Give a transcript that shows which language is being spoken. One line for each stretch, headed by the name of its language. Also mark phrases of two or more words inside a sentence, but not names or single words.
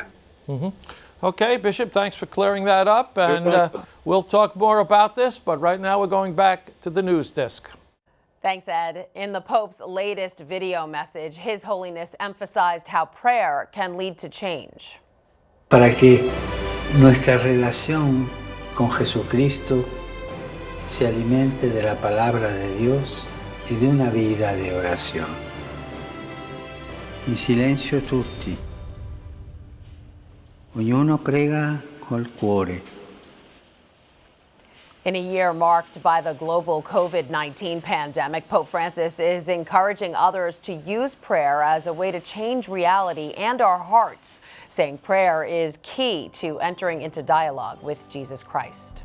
English: Mm-hmm. Okay, Bishop, thanks for clearing that up, and we'll talk more about this, but right now we're going back to the news desk. Thanks, Ed. In the Pope's latest video message, His Holiness emphasized how prayer can lead to change.
Spanish: Para que nuestra relación con Jesucristo se alimente de la palabra de Dios y de una vida de oración.
Italian: In silenzio tutti. Ognuno prega col cuore.
English: In a year marked by the global COVID-19 pandemic, Pope Francis is encouraging others to use prayer as a way to change reality and our hearts, saying prayer is key to entering into dialogue with Jesus Christ.